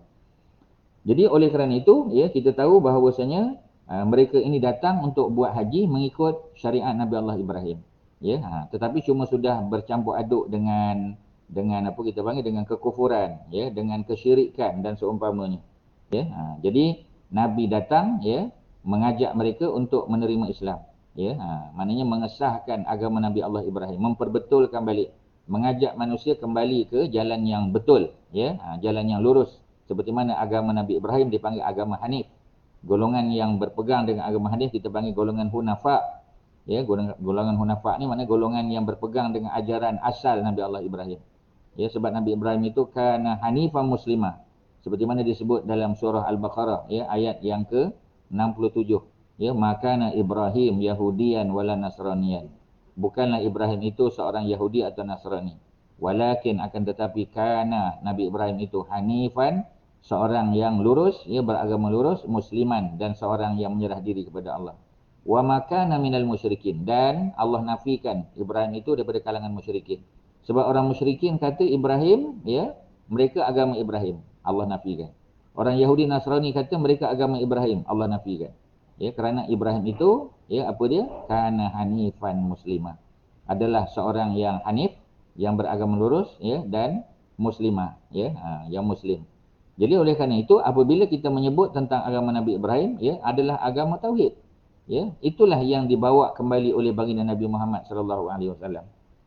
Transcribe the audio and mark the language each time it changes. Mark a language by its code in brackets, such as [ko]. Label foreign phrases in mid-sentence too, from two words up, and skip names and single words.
[ms] Jadi oleh kerana itu, ya, kita tahu bahawasanya mereka ini datang untuk buat haji mengikut syariat Nabi Allah Ibrahim, ya. Tetapi cuma sudah bercampur aduk dengan apa kita panggil, dengan kekufuran, ya, dengan kesyirikan dan seumpamanya, ya. Jadi Nabi datang, ya, mengajak mereka untuk menerima Islam, ya. Maknanya mengesahkan agama Nabi Allah Ibrahim, memperbetulkan balik, mengajak manusia kembali ke jalan yang betul, ya, jalan yang lurus. Seperti mana agama Nabi Ibrahim dipanggil agama Hanif. Golongan yang berpegang dengan agama Hanif kita panggil golongan Hunafa. Ya, golongan Hunafa ni maknanya golongan yang berpegang dengan ajaran asal Nabi Allah Ibrahim. Ya, sebab Nabi Ibrahim itu [ar] كان حنيفا مسلما. [ms] Seperti mana disebut dalam surah Al-Baqarah, ya, ayat yang ke-67. [ar] Ya, ما كان إبراهيم يهوديا ولا نصرانيا. [ms] Bukanlah Ibrahim itu seorang Yahudi atau Nasrani. Walakin akan tetapi kana Nabi Ibrahim itu hanifan, seorang yang lurus, ya, beragama lurus, musliman, dan seorang yang menyerah diri kepada Allah. [ar] وما كان من المشركين, [ms] dan Allah nafikan Ibrahim itu daripada kalangan musyrikin. Sebab orang musyrikin kata Ibrahim, ya, mereka agama Ibrahim, Allah nafikan. Orang Yahudi Nasrani kata mereka agama Ibrahim, Allah nafikan. Ya, kerana Ibrahim itu, ya, apa dia? [ar] كان حنيفا مسلما. [ms] Adalah seorang yang hanif, yang beragama lurus, ya, dan muslimah, ya, yang muslim. Jadi oleh kerana itu apabila kita menyebut tentang agama Nabi Ibrahim, ya, adalah agama tauhid, ya, itulah yang dibawa kembali oleh baginda Nabi Muhammad [ar] صلى الله عليه وسلم.